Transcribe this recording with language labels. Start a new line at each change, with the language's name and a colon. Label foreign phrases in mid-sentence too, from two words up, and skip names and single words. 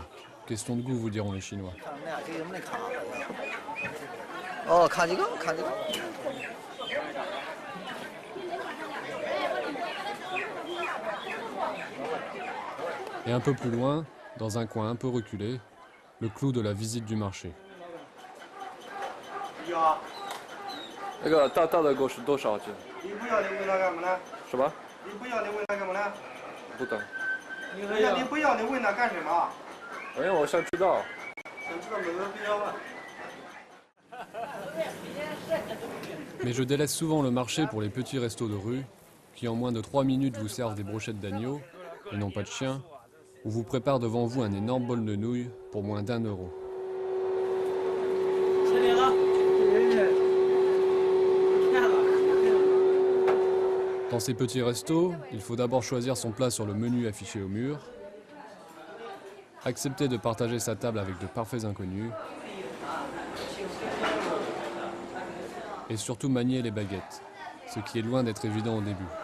French: Question de goût, vous diront les Chinois. Et un peu plus loin, dans un coin un peu reculé, le clou de la visite du marché.
Chinese: 那个大的狗是多少斤？你不要你问他干嘛呢？什么？你不要你问他干嘛呢？不懂。你不要你问他干什么？因为我想知道。想知道没有必要啊。
French: Mais je délaisse souvent le marché pour les petits restos de rue, qui en moins de 3 minutes vous servent des brochettes d'agneau, et non pas de chien, ou vous préparent devant vous un énorme bol de nouilles pour moins d'1 euro. Dans ces petits restos, il faut d'abord choisir son plat sur le menu affiché au mur, accepter de partager sa table avec de parfaits inconnus, et surtout manier les baguettes, ce qui est loin d'être évident au début.